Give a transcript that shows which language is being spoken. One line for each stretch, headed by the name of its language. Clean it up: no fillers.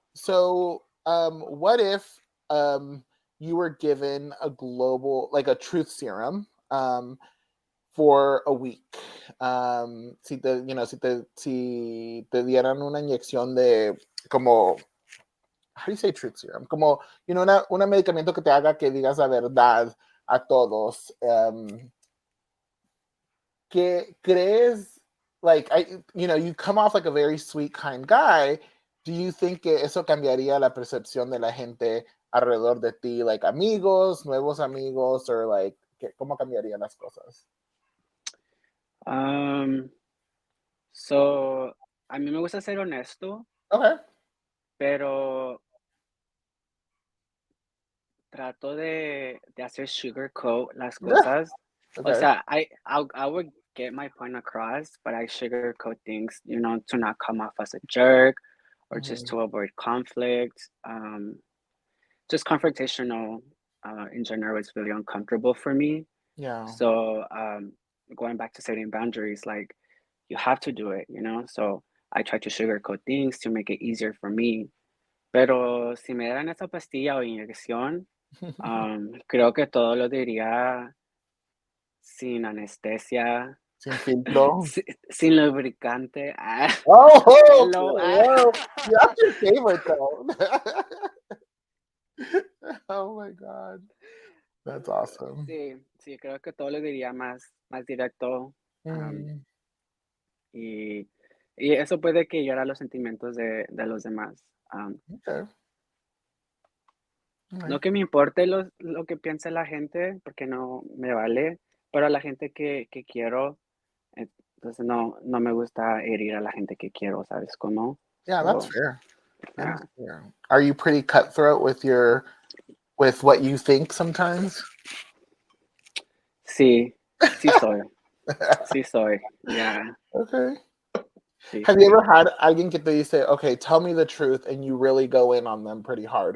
English: So, what if you were given a global, like a truth serum, for a week.
Spanish: Si te dieran una inyección de como,
English: how do you say truth serum?
Spanish: Como, un medicamento que te haga que digas la verdad a todos. ¿Qué crees?
English: Like, you come off like a very sweet, kind guy. Do you think
Spanish: que eso cambiaría la percepción de la gente alrededor de ti? Like, amigos, nuevos amigos, or like, ¿cómo cambiarían las cosas? So, a mí me gusta ser honesto,
English: Okay.
Spanish: pero trato de hacer sugarcoat las cosas. O
English: Okay. sea, I would get my point across, but I sugarcoat things, to not come off as a jerk or just to avoid conflict. Just confrontational in general is really uncomfortable for me. Yeah. So going back to setting boundaries, like you have to do it, So I try to sugarcoat things to make it easier for me.
Spanish: Pero si me dieran esa pastilla o inyección, creo que todo lo diría sin anestesia, Sin filtro. sin lubricante.
English: Oh, Hello. well, that's your favorite though. Oh my God. That's awesome.
Spanish: Sí, creo que todo lo diría más directo. Mm, Y eso puede que hiera los sentimientos de los demás.
English: okay.
Spanish: No
English: Alright.
Spanish: que me importe lo que piense la gente, porque no me vale, pero a la gente que quiero, entonces no me gusta herir a la gente que quiero, ¿sabes cómo?
English: Yeah, that's So, fair. That yeah. is fair. Are you pretty cutthroat with what you think sometimes?
Spanish: Sí, sí soy, yeah,
English: Okay.
Spanish: sí,
English: Have you ever had
Spanish: alguien que te dice,
English: okay, tell me the truth, and you really go in on them pretty hard?